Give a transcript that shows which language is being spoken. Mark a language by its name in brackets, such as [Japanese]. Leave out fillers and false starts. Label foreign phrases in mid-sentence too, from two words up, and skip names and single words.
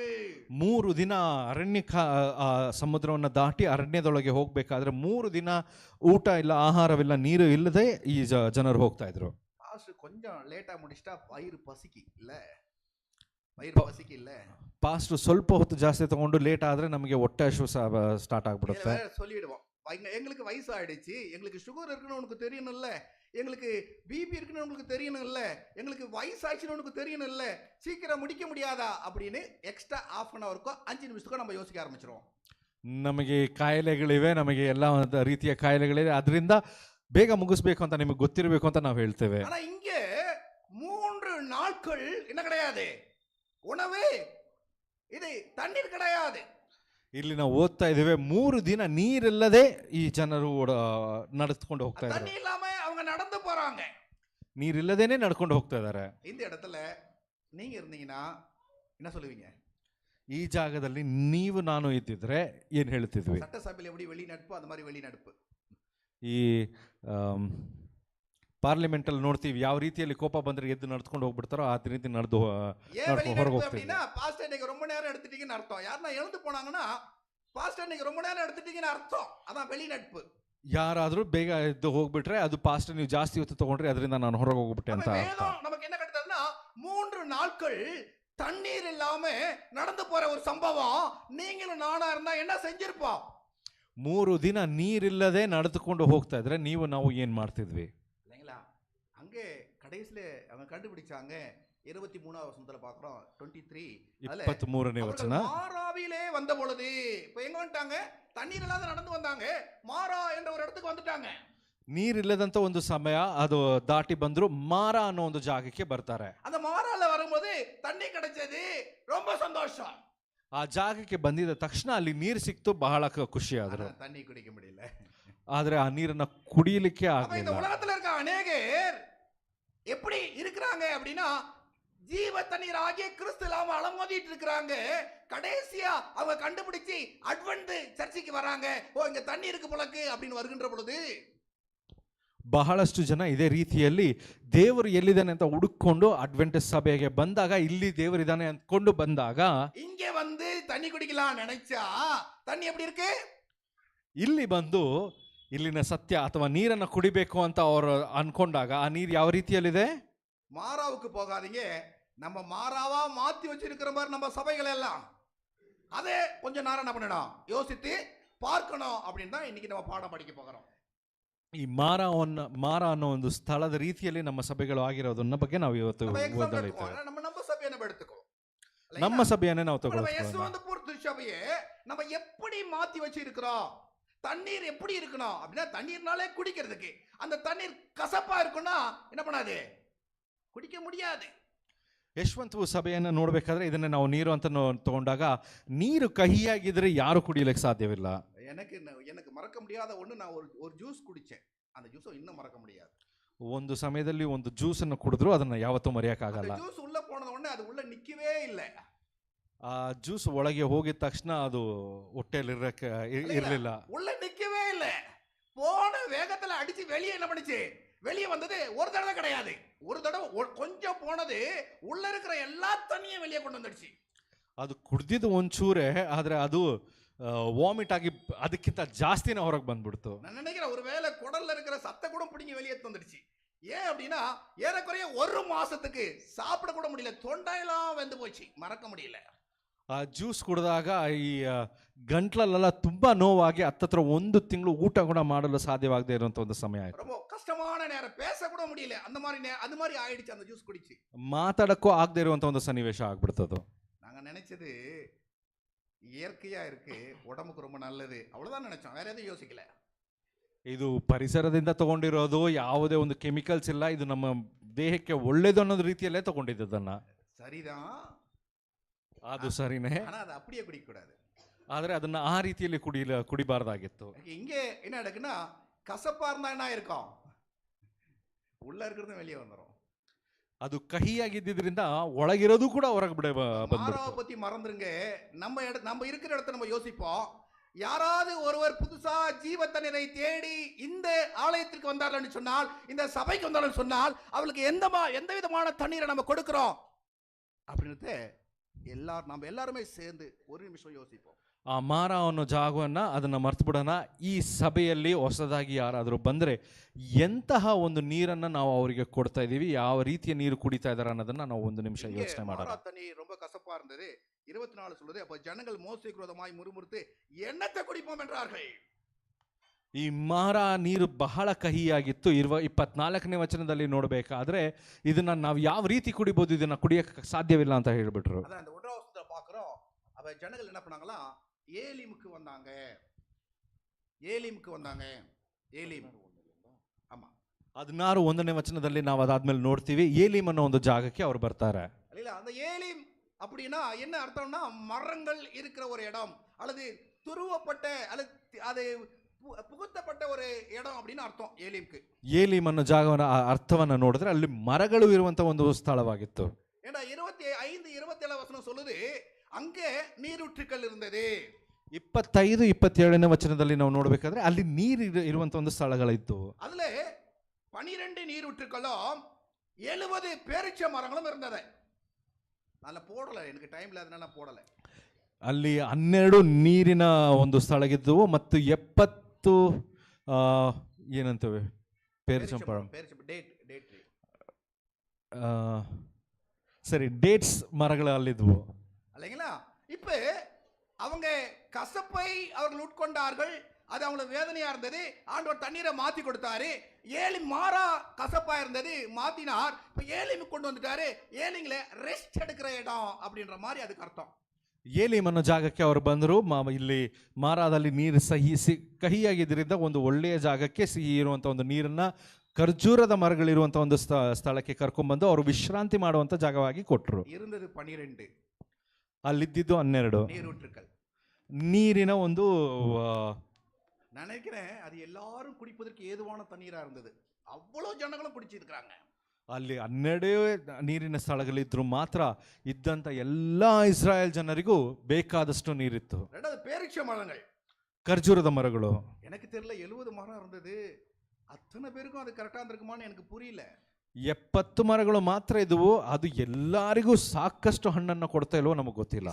[Kannada] 3 ದಿನ ಸಮುದ್ರವನ್ನು ದಾಟಿ ಅರಣ್ಯದೊಳಗೆ ಹೋಗ್ಬೇಕಾದ್ರೆ 3 ದಿನ ಊಟ ಇಲ್ಲ, ಆಹಾರವಿಲ್ಲ, ನೀರು ಇಲ್ಲದೆ ಈ ಜನರು ಹೋಗ್ತಾ ಇದ್ರು. [Tamil] கொஞ்சம் லேட்டா முடிச்சிட்டா வயிறு பசிக்கு இல்ல. [Kannada] ಪಾಸ್ಟ್ ಸ್ವಲ್ಪ ಹೊತ್ತು ಜಾಸ್ತಿ ತಗೊಂಡು ಲೇಟ್ ಆದ್ರೆ ನಮಗೆ ಹೊಟ್ಟೆ ಹಸಿವು ಸ್ಟಾರ್ಟ್ ಆಗ್ಬಿಡುತ್ತೆ. [Tamil] சொல்லிடுவோம், எங்களுக்கு வயசு ஆயிடுச்சு, எங்களுக்கு சுகர் இருக்குன்னு உனக்கு தெரியணும்ல, எங்களுக்கு பிபி இருக்குன்னு உங்களுக்கு தெரியணும்ல, எங்களுக்கு வயசாச்சுன்னு உனக்கு தெரியணும்ல, சீக்கிரம் முடிக்க முடியாதா அப்படின்னு எக்ஸ்ட்ரா [English] half an hour [Tamil] க்கோ 5 நிமிஷத்துக்கோ நம்ம யோசிக்க ஆரம்பிச்சிருவோம். [Kannada] ನಮಗೆ ಕಾಯಿಲೆಗಳಿವೆ, ನಮಗೆ ಎಲ್ಲ ರೀತಿಯ ಕಾಯಿಲೆಗಳಿವೆ, ಅದರಿಂದ ಬೇಗ ಮುಗಿಸ್ಬೇಕು ಅಂತ ನಿಮಗೆ ಗೊತ್ತಿರಬೇಕು ಅಂತ ನಾವು ಹೇಳ್ತೇವೆ. [Tamil] ஆனா இங்க 3 நாட்கள் என்ன கிடையாது, உணவு, இது தண்ணீர் கிடையாது. [Kannada] ಇಲ್ಲಿ ನಾವು ಓದ್ತಾ ಇದ್ದೇವೆ 3 ದಿನ ನೀರಿಲ್ಲದೆ ಈ ಜನರು ನಡೆದುಕೊಂಡು ಹೋಗ್ತಾ ಇದ್ದಾರೆ. [Tamil] தண்ணி இல்லாம அவங்க நடந்து போறாங்க, [Kannada] ನೀರಿಲ್ಲದೇನೆ ನಡ್ಕೊಂಡು ಹೋಗ್ತಾ ಇದ್ದಾರೆ. [Tamil] இந்த இடத்துல நீங்க இருந்தீங்கன்னா என்ன சொல்லுவீங்க? [Kannada] ಈ ಜಾಗದಲ್ಲಿ ನೀವು ನಾನು ಇದ್ದಿದ್ರೆ ಏನ್ ಹೇಳ್ತಿದ್ವಿ? [Tamil] சட்டசபையில் எப்படி வெளிநடப்பு அந்த மாதிரி வெளிநடப்பு. [Kannada] ಈ ಪಾರ್ಲಿಮೆಂಟ್ ಅಲ್ಲಿ ನೋಡ್ತೀವಿ ಯಾವ ರೀತಿಯಲ್ಲಿ ಕೋಪ ಬಂದ್ರೆ ಎದ್ದು ನಡ್ಕೊಂಡು ಹೋಗ್ಬಿಡ್ತಾರೋ ಆ ರೀತಿ ನಡೆದು ಹೊರಗೆ ಹೋಗ್ತೀವಿ. [Tamil] பாஸ்டர் இன்னைக்கு ரொம்ப நேரம் எடுத்துட்டீங்கன்னு அர்த்தம். யாரா எழுந்து போனாங்கன்னா பாஸ்டர் இன்னைக்கு ரொம்ப நேரம் எடுத்துட்டீங்கன்னு அர்த்தம். அதான் வெளிநடப்பு. [Kannada] ಯಾರಾದ್ರೂ ಬೇಗ ಎದ್ದು ಹೋಗ್ಬಿಟ್ರೆ ಅದು ಪಾಸ್ಟ್ ನೀವು ಜಾಸ್ತಿ ಹೊತ್ತು ತಗೊಂಡ್ರೆ ಅದರಿಂದ ನಾನು ಹೊರಗೆ ಹೋಗ್ಬಿಟ್ಟೆ ಅಂತ ಅರ್ಥ. [Tamil] நமக்கு என்ன கிடைத்ததுன்னா 3 நாட்கள் தண்ணீர் இல்லாம நடந்து போற ஒரு சம்பவம் நீங்களும் நானா இருந்தா என்ன செஞ்சிருப்போம்? [Kannada] 3 ದಿನ ನೀರಿಲ್ಲದೆ ನಡೆದುಕೊಂಡು ಹೋಗ್ತಾ ಇದ್ರೆ ನೀವು ನಾವು ಏನ್ ಮಾಡ್ತಿದ್ವಿ? [Tamil] இல்லைங்களா? அங்கே கடைசியில அவங்க கண்டுபிடிச்சாங்க. 23வது வசனத்துல பார்க்கிறோம். [Kannada] 23ನೇ ವಚನ. [Tamil] மாராவிலே வந்த பொழுது இப்போ எங்க வந்துட்டாங்க? தண்ணீர் இல்லாத நடந்து வந்தாங்க. மாரா என்ற ஒரு இடத்துக்கு வந்துட்டாங்க. [Kannada] ನೀರಿಲ್ಲದಂತ ಒಂದು ಸಮಯ ಅದು ದಾಟಿ ಬಂದ್ರು ಮಾರಾ ಅನ್ನೋ ಒಂದು ಜಾಗಕ್ಕೆ ಬರ್ತಾರೆ. [Tamil] அந்த மாரால வரும்போது தண்ணி கிடைச்சது, ரொம்ப சந்தோஷம். [Kannada] ಆ ಜಾಗಕ್ಕೆ ಬಂದಿದ ತಕ್ಷಣ ಅಲ್ಲಿ ನೀರು ಸಿಕ್ತು, ಬಹಳ ಖುಷಿ ಆದ್ರು. [Tamil] தண்ணி குடிக்க முடியல, [Kannada] ಆದ್ರೆ ಆ ನೀರನ್ನ ಕುಡಿಯಲಿಕ್ಕೆ ಆಗಲಿಲ್ಲ. [Tamil] இந்த உலகத்துல இருக்க அநேகர் எப்படி இருக்கிறாங்க அப்படின்னா ஜீவ தண்ணீர் ஆகிய கிறிஸ்து இல்லாம அலமோதிட்டு இருக்கிறாங்க. கடைசியா அவங்க கண்டுபிடிச்சு [English] Advent church [Tamil] வராங்க. ஓ, இங்க தண்ணி இருக்கு போலக்கு அப்படின்னு வருகின்ற பொழுது [Kannada] ಬಹಳಷ್ಟು ಜನ ಇದೇ ರೀತಿಯಲ್ಲಿ ದೇವರು ಎಲ್ಲಿದ್ದಾನೆ ಅಂತ ಹುಡುಕೊಂಡು ಅಡ್ವೆಂಟಿಸ್ಟ್ ಸಭೆಗೆ ಬಂದಾಗ, ಇಲ್ಲಿ ದೇವರಿದ್ದಾನೆ ಅಂದ್ಕೊಂಡು ಬಂದಾಗ [Tamil] இங்க வந்து தண்ணி குடிக்கலாம் நினைச்சா தண்ணி எப்படி இருக்கு? [Kannada] ಇಲ್ಲಿ ಬಂದು ಇಲ್ಲಿನ ಸತ್ಯ ಅಥವಾ ನೀರನ್ನ ಕುಡಿಬೇಕು ಅಂತ ಅವರು ಅನ್ಕೊಂಡಾಗ ಆ ನೀರು ಯಾವ ರೀತಿಯಲ್ಲಿದೆ? [Tamil] மாராவுக்கு போகாதீங்க, நம்ம மாறாவா மாத்தி வச்சிருக்கிற மாதிரி நம்ம சபைகள் எல்லாம் அதே கொஞ்சம் நேரம் என்ன பண்ணணும், யோசித்து பார்க்கணும் அப்படின்னு தான் இன்னைக்கு நம்ம பாடம் படிக்க போகிறோம். [Kannada] ಈ ಮಾರ ಅನ್ನೋ ಒಂದು ಸ್ಥಳದ ರೀತಿಯಲ್ಲಿ ನಮ್ಮ ಸಭೆಗಳು ಆಗಿರೋದನ್ನ ಬಗ್ಗೆ ನಾವು ಇವತ್ತು [Tamil] நம்ம எக்ஸாம்பிள் [Kannada] ಓದಲಿದ್ದೇವೆ. [Tamil] எடுத்துக்கோ, நம்ம சபையை நம்ம எடுத்துக்கோ. [Kannada] ನಮ್ಮ ಸಭೆಯನ್ನೇ ನಾವು [Tamil] நம்ம [Kannada] ತಗೊಳ್ತೀವಿ. [Tamil] யசுவந்தபுர் திருச்சபையை நம்ம எப்படி மாத்தி வச்சிருக்கிறோம்? தண்ணீர் எப்படி இருக்கணும் அப்படின்னா, தண்ணீர்னாலே குடிக்கிறதுக்கு. அந்த தண்ணீர் கசப்பா இருக்குன்னா என்ன பண்ணாது, குடிக்க முடியாது. [Kannada] ಯಶವಂತಪುರ ಸಭೆಯನ್ನು ನೋಡ್ಬೇಕಾದ್ರೆ ಇದನ್ನ ನಾವು ನೀರು ಅಂತ ತಗೊಂಡಾಗ ನೀರು ಕಹಿಯಾಗಿದ್ರೆ ಯಾರು ಕುಡಿಯಲಿಕ್ಕೆ ಸಾಧ್ಯವಿಲ್ಲ. [Tamil] எனக்கு மறக்க முடியாத ஒண்ணு, நான் ஒரு ஜூஸ் குடிச்சேன். அந்த ஜூஸ் இன்னும் மறக்க முடியாது. [Kannada] ಒಂದು ಸಮಯದಲ್ಲಿ ಒಂದು ಜ್ಯೂಸ್ ಅನ್ನು ಕುಡಿದ್ರು ಅದನ್ನ ಯಾವತ್ತೂ ಮರೆಯಕ್ಕಾಗಲ್ಲ. [Tamil] அந்த ஜூஸ் உள்ள போனத உடனே அது உள்ள நிக்கவே இல்ல. [Kannada] ಆ ಜ್ಯೂಸ್ ಒಳಗೆ ಹೋಗಿದ ತಕ್ಷಣ ಅದು ಹೊಟ್ಟೆಯಲ್ಲಿ ಇರಲಿಲ್ಲ. [Tamil] உள்ள நிக்கவே இல்ல. போன வேகத்துல அடிச்சு வெளியே என்ன பண்ணுச்சு, வெளியே வந்தது ஒரு தடவை கிடையாது. ஒரு தடவை கொஞ்சம் போனது உள்ள இருக்கிற எல்லா தண்ணியும் வெளியே கொண்டு வந்துடுச்சு. [Kannada] ಅದು ಕುಡ್ದಿದ್ದು ಒಂಚೂರೇ, ಆದ್ರೆ ಅದು ವಾಮಿಟ್ ಆಗಿ ಅದಕ್ಕಿಂತ ಜಾಸ್ತಿನೇ ಹೊರಗೆ ಬಂದ್ಬಿಡ್ತು. [Tamil] நான் நினைக்கிறேன் ஒருவேளை குடல்ல இருக்கிற சத்த கூட பிடிங்கி வெளியே வந்துடுச்சு. ஏன் அப்படின்னா, ஏறக்குறைய ஒரு மாசத்துக்கு சாப்பிட கூட முடியல, தொண்டையெல்லாம் வெந்து போச்சு, மறக்க முடியல. [Kannada] ಆ ಜ್ಯೂಸ್ ಕುಡಿದಾಗ ಈ ಗಂಟ್ಲಲ್ಲೆಲ್ಲ ತುಂಬಾ ನೋವಾಗಿ ಹತ್ತತ್ರ 1 ತಿಂಗಳು ಊಟ ಕೂಡ ಮಾಡಲು ಸಾಧ್ಯವಾಗದೇ ಇರುವಂತ ಒಂದು ಸಮಯ ಆಯ್ತು. [Tamil] ரொம்ப கஷ்டமான நேரம், பேச கூட முடியல, அந்த மாதிரி ஆயிடுச்சு அந்த ஜூஸ் குடிச்சு. [Kannada] ಮಾತಾಡಕ್ಕೂ ಆಗದೆ ಇರುವಂತ ಒಂದು ಸನ್ನಿವೇಶ ಆಗ್ಬಿಡ್ತದು. [Tamil] நாங்க நினைச்சது இயற்கையா இருக்கு, உடம்புக்கு ரொம்ப நல்லது, அவ்வளவுதான் நினைச்சோம், வேற எதுவும் யோசிக்கல. [Kannada] ಇದು ಪರಿಸರದಿಂದ ತಗೊಂಡಿರೋದು, ಯಾವುದೇ ಒಂದು ಕೆಮಿಕಲ್ಸ್ ಇಲ್ಲ, ಇದು ನಮ್ಮ ದೇಹಕ್ಕೆ ಒಳ್ಳೇದು ಅನ್ನೋದು ರೀತಿಯಲ್ಲೇ ತಗೊಂಡಿದ್ದನ್ನ. [Tamil] சரிதான், [Kannada] ಅದು ಸರಿನೇ, [Tamil] ஆனா அது அப்படியே குடிக்க கூடாது. [Kannada] ಆದ್ರೆ ಅದನ್ನ ಆ ರೀತಿಯಲ್ಲಿ ಕುಡಿಬಾರ್ದಾಗಿತ್ತು. [Tamil] இங்கே என்ன நடக்குன்னா, கசப்பா இருந்தா என்ன இருக்கும், உள்ள இருக்கிறது வெளியே வந்துடும். [Kannada] ಅದು ಕಹಿಯಾಗಿದ್ದರಿಂದ ಒಳಗಿರೋದು ಕೂಡ ಹೊರಗೆ [Tamil] மாறாவை பத்தி மறந்துருங்க. நம்ம இருக்கிற இடத்த நம்ம யோசிப்போம். யாராவது ஒருவர் புதுசா ஜீவ தண்ணீரை தேடி இந்த ஆலயத்திற்கு வந்தார்கள் சொன்னால், இந்த சபைக்கு வந்தார்கள் சொன்னால், அவளுக்கு எந்த விதமான தண்ணீரை நம்ம கொடுக்கிறோம் அப்படின்றது நம்ம எல்லாருமே சேர்ந்து ஒரு நிமிஷம் யோசிப்போம். ಆ ಮಾರ ಅನ್ನೋ ಜಾಗವನ್ನ ಅದನ್ನ ಮರ್ತು ಬಿಡೋಣ. ಈ ಸಭೆಯಲ್ಲಿ ಹೊಸದಾಗಿ ಯಾರಾದರೂ ಬಂದ್ರೆ ಎಂತಹ ಒಂದು ನೀರನ್ನ ನಾವು ಅವರಿಗೆ ಕೊಡ್ತಾ ಇದೀವಿ, ಯಾವ ರೀತಿಯ ನೀರು ಕುಡಿತಾ ಇದಾರೆ ಅನ್ನೋದನ್ನ ನಾವು ಒಂದು ನಿಮಿಷ ಯೋಚನೆ ಮಾಡೋಣ. தண்ணீர் ரொம்ப கசப்பா இருந்தது. 24 சொல்லுது, அப்ப ஜனங்கள் மோசேக்கு விரோதமாய் முறுமுறுத்து என்னத்தை குடிப்போம் என்றார்கள். [Kannada] ಈ ಮಾರ ನೀರು ಬಹಳ ಕಹಿಯಾಗಿತ್ತು. 24ನೇ ವಚನದಲ್ಲಿ ನೋಡ್ಬೇಕಾದ್ರೆ ಇದನ್ನ ನಾವು ಯಾವ ರೀತಿ ಕುಡಿಬಹುದು, ಇದನ್ನ ಕುಡಿಯಕ್ಕೆ ಸಾಧ್ಯವಿಲ್ಲ ಅಂತ ಹೇಳ್ಬಿಟ್ರು. [Tamil] ಅದ அந்த 1வது வசனத்துல பார்க்கிறோம். அப்ப ஜனங்கள் என்ன பண்ணாங்களா, ஏலிமுக்கு வந்தாங்க. ஏலிம், ஆமா, [Kannada] 16 ವಚನದಲ್ಲಿ ನಾವು ಅದಾದ್ಮೇಲೆ ನೋಡ್ತೀವಿ, ಏಲಿಮ್ ಅನ್ನೋ ಒಂದು ಜಾಗಕ್ಕೆ ಅವ್ರು ಬರ್ತಾರೆ. [Tamil] இல்ல, அந்த ஏலிம் அப்படின்னா என்ன அர்த்தம்னா, மரங்கள் இருக்கிற ஒரு இடம், அல்லது துருவப்பட்ட அல்லது அது புகுத்தப்பட்ட ஒரு இடம் அப்படின்னு அர்த்தம் ஏலிம்க்கு. [Kannada] ಏಲಿಮ್ ಅನ್ನೋ ಜಾಗವನ್ನ ಅರ್ಥವನ್ನ ನೋಡಿದ್ರೆ ಅಲ್ಲಿ ಮರಗಳು ಇರುವಂತ ಒಂದು ಸ್ಥಳವಾಗಿತ್ತು. [Tamil] ஏன்னா 25-27 வசனம் சொல்லுது, அங்கே நீரூற்றுக்கள் இருந்தது. [Kannada] 25-27ನೇ ವಚನದಲ್ಲಿ ನಾವು ನೋಡ್ಬೇಕಾದ್ರೆ ಅಲ್ಲಿ ನೀರು ಇರುವಂತ ಒಂದು ಸ್ಥಳಗಳಿತ್ತು. [Tamil] அதுல 12 நீரூற்றுக்களும் 70 பேரிச்ச மரங்களும் இருந்தது. நான் போடல, எனக்கு டைம் இல்லாதனால நான் போடல. [Kannada] ಅಲ್ಲಿ 12 ನೀರಿನ ಒಂದು ಸ್ಥಳಗಿದ್ದವು ಮತ್ತು 70 ಏನಂತವೆ ಪೇರಿಚಂಪಳ ಸರಿ ಡೇಟ್ಸ್ ಮರಗಳು ಅಲ್ಲಿದ್ವು [Tamil] இல்லைங்களா. இப்ப அவங்க கசப்பை அவர்கள் உட்கொண்டார்கள், அது அவங்களுக்கு வேதனையா இருந்தது. ஆண்டவர் தண்ணீரை மாத்தி கொடுத்தாரு. ஏலிம் மாறா கசப்பா இருந்தது, மாத்தினார். இப்ப ஏலிம் கொண்டு வந்துட்டாரு. ஏலிங்கள ரெஸ்ட் எடுக்கிற இடம் அப்படின்ற மாதிரி அதுக்கு அர்த்தம். [Kannada] ಏಲಿಮ್ ಅನ್ನೋ ಜಾಗಕ್ಕೆ ಅವರು ಬಂದರು. ಇಲ್ಲಿ ಮಾರಾದಲ್ಲಿ ನೀರು ಕಹಿಯಾಗಿದ್ದರಿಂದ ಒಂದು ಒಳ್ಳೆಯ ಜಾಗಕ್ಕೆ ಸಿಹಿ ಇರುವಂತ ಒಂದು ನೀರನ್ನ ಖರ್ಜೂರದ ಮರಗಳಿರುವಂತ ಒಂದು ಸ್ಥಳಕ್ಕೆ ಕರ್ಕೊಂಡ್ಬಂದು ಅವರು ವಿಶ್ರಾಂತಿ ಮಾಡುವಂತ ಜಾಗವಾಗಿ ಕೊಟ್ಟರು. [Tamil] இருந்தது 12, [Kannada] ಅಲ್ಲಿದ್ದು 12 [Tamil] நீரூற்றுக்கள். [Kannada] ನೀರಿನ ಒಂದು [Tamil] நினைக்கிறேன் அது எல்லாரும் குடிப்பதற்கு ஏதுவான தண்ணீரா இருந்தது. அவ்வளவு ஜனங்களும் குடிச்சிருக்காங்க. [Kannada] ಅಲ್ಲಿ 12 ನೀರಿನ ಸ್ಥಳಗಳಿದ್ರು ಮಾತ್ರ ಇದ್ದಂತ ಎಲ್ಲಾ ಇಸ್ರಾಯೇಲ್ ಜನರಿಗೂ ಬೇಕಾದಷ್ಟು ನೀರಿತ್ತು. [Tamil] ரெண்டாவது பேரிச்ச மரங்கள், [Kannada] ಖರ್ಜೂರದ ಮರಗಳು. [Tamil] எனக்கு தெரியல 70 மரம் இருந்தது. அத்தனை பேருக்கும் அது கரெக்டா இருந்திருக்குமான்னு எனக்கு புரியல. [Kannada] 70 ಮರಗಳು ಮಾತ್ರ ಇದ್ವು, ಅದು ಎಲ್ಲರಿಗೂ ಸಾಕಷ್ಟು ಹಣ್ಣನ್ನ ಕೊಡ್ತಾ ಇಲ್ವೋ ನಮಗೆ ಗೊತ್ತಿಲ್ಲ.